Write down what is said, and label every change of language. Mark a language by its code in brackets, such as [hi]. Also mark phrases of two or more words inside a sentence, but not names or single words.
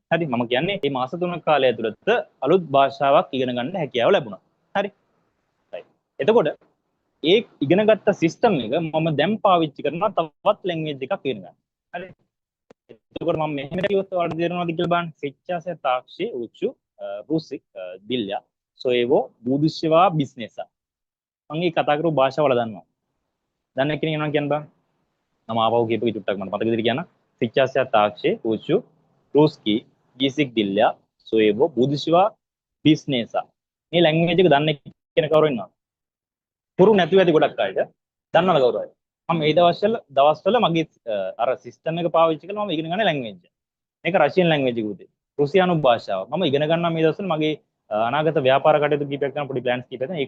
[si] හරි මම කියන්නේ මේ මාස 3ක කාලය ඇතුළත අලුත් භාෂාවක් ඉගෙන ගන්න හැකියාව ලැබුණා. හරි. එතකොට ඒ ඉගෙනගත්ත සිස්ටම් එක මම දැන් පාවිච්චි කරනවා තවත් ලැන්ග්වේජ් එකක් ඉගෙන ගන්න. හරි. එතකොට මම මෙහෙම කිව්වොත් ඔයාලට තේරෙනවද කියලා බලන්න. [ru] Сейчас я также учу русский для своего будущего бизнеса. [si] මම මේ කතා කරපු භාෂාවල දන්නවා. දන්න කෙනෙක් ඉන්නවා කියන්න බෑ. මම ආපහු කියපු චුට්ටක් මට මතක විදිහට කියන්න. [ru] Сейчас я также учу русский язык для своего будущего бизнеса. [si] මේ ලැන්ග්වේජ් එක දන්න කෙනෙක් කවුරු ඉන්නවද? පුරු නැතුව ඇති ගොඩක් අයට දන්නවද කවුරු හරි? මම මේ දවස්වල මගේ අර සිස්ටම් එක පාවිච්චි කරලා මම ඉගෙන ගන්න ලැන්ග්වේජ් එක. මේක [en] Russian language [si] එකකුත්. රුසියානු භාෂාව. මම ඉගෙන ගන්නවා මේ දවස්වල මගේ අනාගත ව්‍යාපාර කටයුතු කීපයක් කරන පොඩි ප්ලෑන්ස් කීපයක් තියෙනවා.